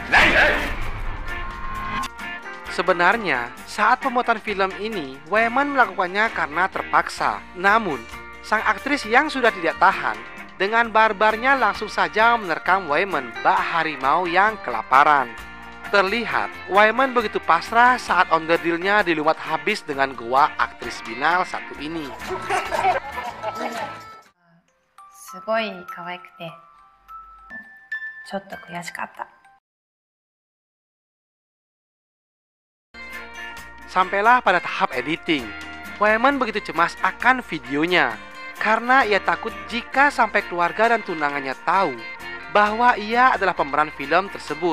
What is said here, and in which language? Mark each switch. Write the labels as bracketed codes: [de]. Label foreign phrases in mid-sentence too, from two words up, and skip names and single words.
[id] Sebenarnya, saat pembuatan film ini, Wyman melakukannya karena terpaksa. Namun, sang aktris yang sudah tidak tahan, dengan barbarnya langsung saja menerkam Wyman bak harimau yang kelaparan. Terlihat, Wyman begitu pasrah saat onderdilnya dilumat habis dengan goa aktris binal satu ini. [ja] すごい可愛くて、ちょっと悔しかった。 [id] Sampailah pada tahap editing. Wyman begitu cemas akan videonya karena ia takut jika sampai keluarga dan tunangannya tahu bahwa ia adalah pemeran film tersebut.